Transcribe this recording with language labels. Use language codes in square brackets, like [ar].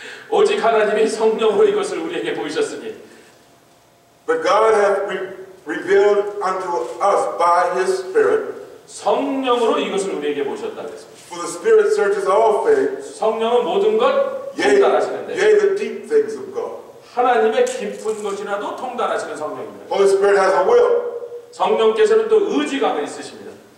[ko] 오직 하나님이 성령으로 이것을 우리에게 보이셨으니 [en] But God hath revealed unto us by His Spirit. [ko] 성령으로 이것을 우리에게 보셨다 그랬습니다. [en] For the Spirit searches all things, [ko] 성령은 모든 것 [en] yea, [ko] 통달하시는데 [en] the deep things of God. [ko] 하나님의 깊은 것이라도 통달하시는 성령입니다. [en] Holy Spirit has a will. [ko] 성령께서는 또 의지가 있으십니다.